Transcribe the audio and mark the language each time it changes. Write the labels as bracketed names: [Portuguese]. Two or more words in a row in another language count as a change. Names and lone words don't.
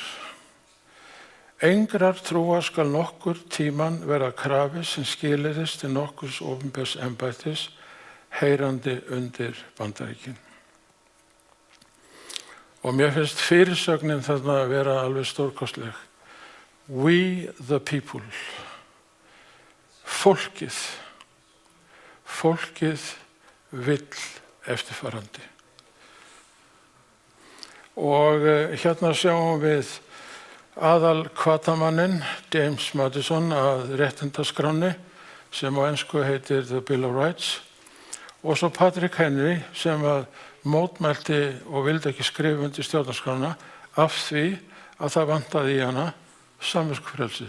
[Icelandic] Engrar trúar skal nokkur tíman vera krafi sem skilyrðist til nokkurs opinbers embættis heyrandi undir Bandaríkin. Og mér finnst fyrirsögnin þarna að vera alveg stórkostleg. [English] We the people. [Icelandic] Fólkið vill eftirfarandi. Og hérna sjáum við aðal hvatamannin James Madison að réttindaskránni sem á ensku heitir The Bill of Rights og svo Patrick Henry sem að mótmælti og vildi ekki skrifa undir stjórnarskrána af því að það vantaði í hana samviskufrelsið.